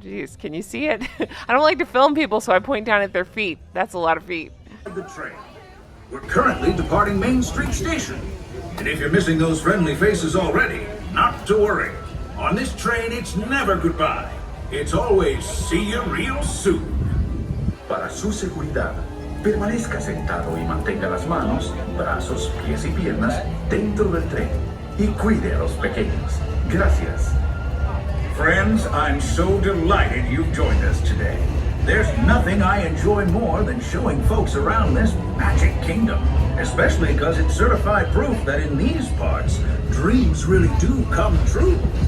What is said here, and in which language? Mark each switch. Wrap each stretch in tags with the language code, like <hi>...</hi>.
<en>Jeez, can you see it? I don't like to film people, so I point down at their feet. That's a lot of feet. The train. We're currently departing Main Street Station. And if you're missing those friendly faces already, not to worry. On this train, it's never goodbye. It's always see you real soon.</en> <es>Para su seguridad, permanezca sentado y mantenga las manos, brazos, pies y piernas dentro del tren. Y cuide a los pequeños. Gracias.</es> <en>Friends, I'm so delighted you've joined us today. There's nothing I enjoy more than showing folks around this magic kingdom, especially because it's certified proof that in these parts, dreams really do come true.</en>